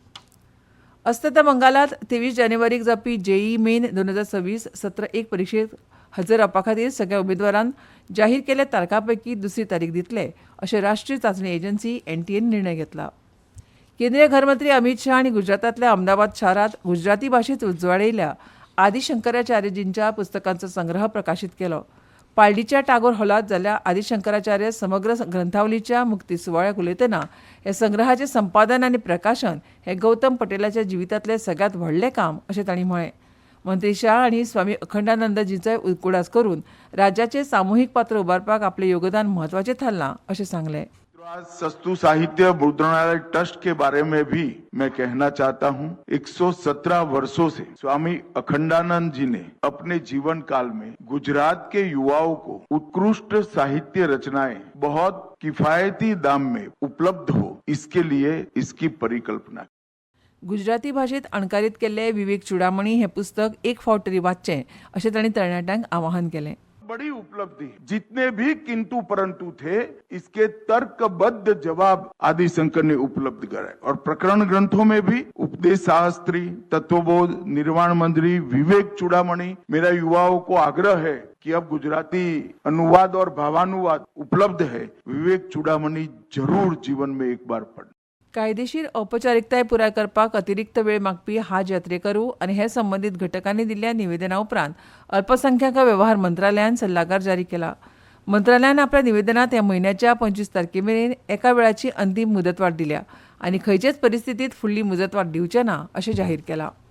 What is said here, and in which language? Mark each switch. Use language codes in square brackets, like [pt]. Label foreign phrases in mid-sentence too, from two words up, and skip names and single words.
[kok] अस्तंत बंगालात 23 जानेवारीक जावपी जेईई मेन 2026 सत्र 1 परिक्षेक हजर रावपा खातीर सगळ्या उमेदवारांक जाहीर केल्ल्या तारखां पैकी दुसरी तारीख दितले अशें राष्ट्रीय चांचणी एजन्सी एनटीएन निर्णय घेतला. केंद्रीय घरमंत्री अमित शाह हांणी गुजरातांतल्या अहमदाबाद शारांत गुजराती भाशेंत उजवाडिल्ल्या आदि शंकराचार्यजींच्या पुस्तकांचो संग्रह प्रकाशीत केलो. पालडीच्या टागोर हॉलांत जाल्ल्या आदि शंकराचार्य समग्र ग्रंथावलीच्या मुक्ती सुवाळ्याक उलयतना ह्या संग्रहाचें संपादन आनी प्रकाशन हें गौतम पटेलाच्या जिवितांतलें सगळ्यांत व्हडलें काम अशें तांणी म्हळें. मंत्री शाह हांणी स्वामी अखंडानंदजीचोय उकुडास करून राज्याचें सामुहीक पात्र उबारपाक आपलें योगदान म्हत्वाचें थारलां अशें सांगलें. [hi] सस्तु साहित्य मुद्रणालय ट्रस्ट के बारे में भी मैं कहना चाहता हूं. 117 वर्षों से स्वामी अखंडानंद जी ने अपने जीवन काल में गुजरात के युवाओं को उत्कृष्ट साहित्य रचनाएं बहुत किफायती दाम में उपलब्ध हो, इसके लिए इसकी परिकल्पना. [kok] गुजराती भाशेंत अणकारीत केल्ले विवेक चुडामणी हें पुस्तक एक फावट तरी वाचचें अशें तांणी तरणाट्यांक आवाहन केलें. [hi] बड़ी उपलब्धि, जितने भी किंतु परंतु थे इसके तर्कबद्ध जवाब आदि शंकर ने उपलब्ध कराए. और प्रकरण ग्रंथों में भी उपदेश शास्त्री, तत्वबोध, निर्वाण मंदिरी, विवेक चूड़ामणि. मेरा युवाओं को आग्रह है कि अब गुजराती अनुवाद और भावानुवाद उपलब्ध है. विवेक चूड़ामणि जरूर जीवन में एक बार पढ़. [kok] कायदेशीर औपचारिकताय पुराय करपाक अतिरिक्त वेळ मागपी हाज यात्रेकरू आनी हे संबंदीत घटकांनी दिल्ल्या निवेदना उपरांत अल्पसंख्याक वेव्हार मंत्रालयान सल्लागार जारी केला. मंत्रालयान आपल्या निवेदनात ह्या म्हयन्याच्या 25 तारखेमेरेन एका वेळाची अंतीम मुदतवाड दिल्या आनी खंयचेच परिस्थितीत फुडली मुदतवाड दिवचे ना अशें जाहीर केलां.